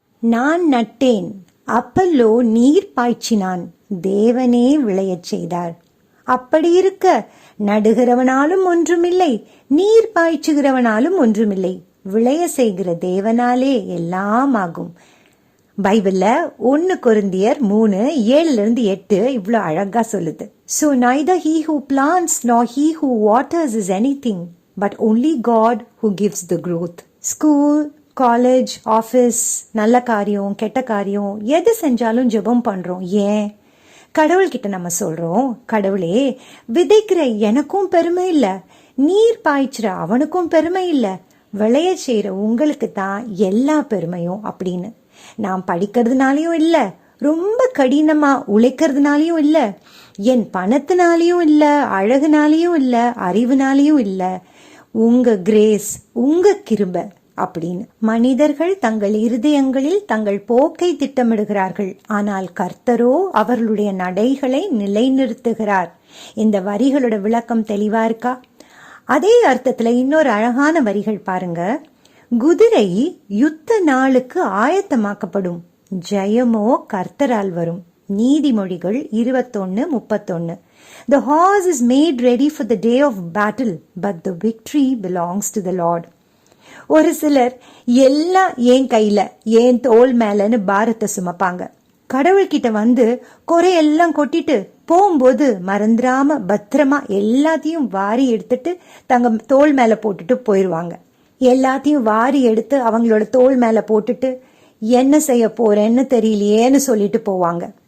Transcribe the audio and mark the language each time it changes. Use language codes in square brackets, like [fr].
[ta] நான் நட்டேன், அப்பல்லோ நீர் பாய்ச்சினான், தேவனே விளையச் செய்தார். அப்படி இருக்க நடுகிறவனாலும் ஒன்றுமில்லை, நீர் பாய்ச்சுகிறவனாலும் ஒன்றுமில்லை, விளைய செய்கிற தேவனாலே எல்லாம் ஆகும். பைபிள்ல 1 கொரிந்தியர் 3:7-8 இவ்வளவு அழகா சொல்லுது. [en] So neither he who plants nor he who waters is anything, but only God who gives the growth. [ta] School, college, office, நல்ல காரியம் கெட்ட காரியம் எது செஞ்சாலும் ஜெபம் பண்றோம். ஏன்? கடவுள்கிட்ட நம்ம சொல்றோம், கடவுளே விதைக்கிற எனக்கும் பெருமை இல்ல, நீர் பாய்ச்சுற அவனுக்கும் பெருமை இல்ல, விளைய செய்யற உங்களுக்கு தான் எல்லா பெருமையும் அப்படின்னு. நான் படிக்கிறதுனாலயும் இல்ல, ரொம்ப கடினமா உழைக்கிறதுனாலயும் இல்ல, என் பணத்தினாலையும் இல்ல, அழகுனாலையும் இல்ல, அறிவுனாலையும் இல்ல, உங்க கிரேஸ், உங்க கிருபை அப்படின்னு. மனிதர்கள் தங்கள் இருதயங்களில் தங்கள் போக்கை திட்டமிடுகிறார்கள், ஆனால் கர்த்தரோ அவர்களுடைய நடைகளை நிலைநிறுத்துகிறார். இந்த வரிகளோட விளக்கம் தெளிவா இருக்கா? அதே அர்த்தத்துல இன்னொரு அழகான வரிகள் பாருங்க. குதிரை யுத்த நாளுக்கு ஆயத்தமாக்கப்படும், ஜெயமோ கர்த்தரால் வரும். நீதிமொழிகள் 21:31. [en] The horse is made ready for the day of battle, but the victory belongs to the Lord. [ta] ஒரு சிலர் எல்லாம் என் கையில, என் தோல் மேலன்னு பாரத்தை சுமப்பாங்க. கடவுள்கிட்ட வந்து குறையெல்லாம் கொட்டிட்டு போகும்போது மறந்துடாம பத்திரமா எல்லாத்தையும் வாரி எடுத்துட்டு தங்க தோல் மேல போட்டுட்டு போயிருவாங்க. எல்லாத்தையும் வாரி எடுத்து அவங்களோட தோல் மேல போட்டுட்டு என்ன செய்ய போறேன்னு தெரியலையேன்னு சொல்லிட்டு போவாங்க.